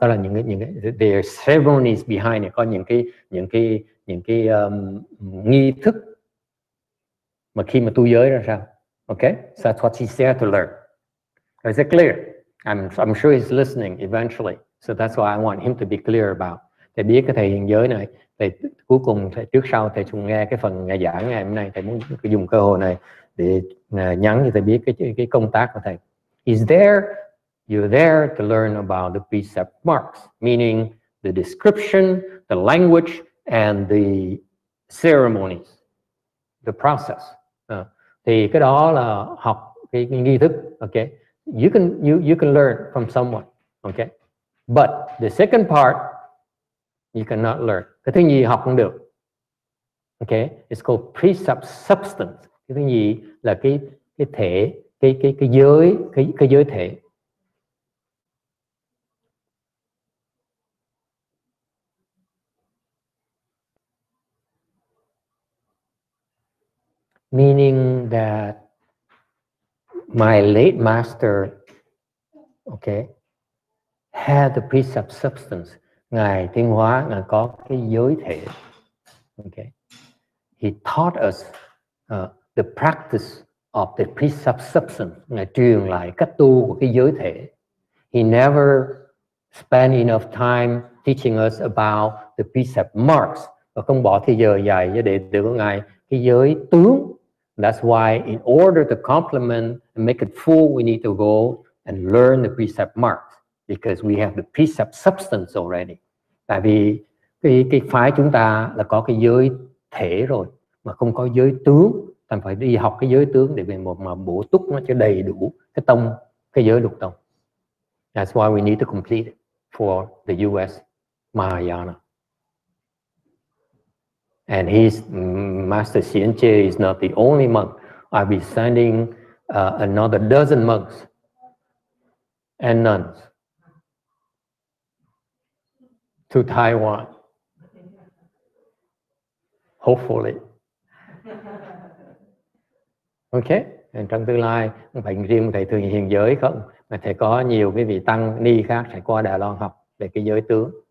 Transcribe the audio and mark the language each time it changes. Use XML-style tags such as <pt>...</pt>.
<vi>Đó là những cái</vi> <en>there are ceremonies behind it,</en> <vi>có những cái nghi thức mà khi mà tu giới ra sao.</vi> <en>Okay, so that's what he's there to learn. Is it clear? I'm sure he's listening eventually, so that's why I want him to be clear about.</en> <vi>Thầy biết cái thầy hiện giới này, thầy cuối cùng thầy, trước sau thầy cùng nghe cái phần ngày giảng ngày hôm nay, thầy muốn dùng cơ hội này để nhắn cho thầy biết cái công tác của thầy.</vi> <en>He's there, you're there to learn about the precept marks, meaning the description, the language, and the ceremonies, the process.</en> <vi>Thì cái đó là học cái nghi thức.</vi> <en>Okay, you can learn from someone. Okay, but the second part you cannot learn.</en> <vi>Cái thứ gì học không được.</vi> <en>Okay, it's called precept substance.</en> <vi>Cái thứ gì là cái thể, cái giới thể.</vi> <en>Meaning that my late master, okay, had the precept substance.</en> <vi>Ngài Thiên Hóa, ngài có cái giới thể.</vi> <en>Okay, he taught us the practice of the precept substance.</en> <vi>Ngài truyền lại cách tu của cái giới thể.</vi> <en>He never spent enough time teaching us about the precept marks,</en> <vi>và không bỏ thời giờ dài cho đệ tử của ngài cái giới tướng.</vi> <en>That's why in order to complement and make it full, we need to go and learn the precept marks, because we have the precept substance already.</en> <vi>Tại vì cái phái chúng ta là có cái giới thể rồi mà không có giới tướng, thành phải đi học cái giới tướng để về mà bổ túc nó cho đầy đủ cái tông, cái giới lục tông.</vi> <en>That's why we need to complete it for the US Mahayana. And his Master Xianche is not the only monk. I'll be sending another dozen monks and nuns to Taiwan, hopefully.</en> <vi>Okay, trong tương lai không phải riêng thầy thường hiền giới không, mà thầy có nhiều cái vị tăng ni khác sẽ qua Đài Loan học về cái giới tướng.</vi>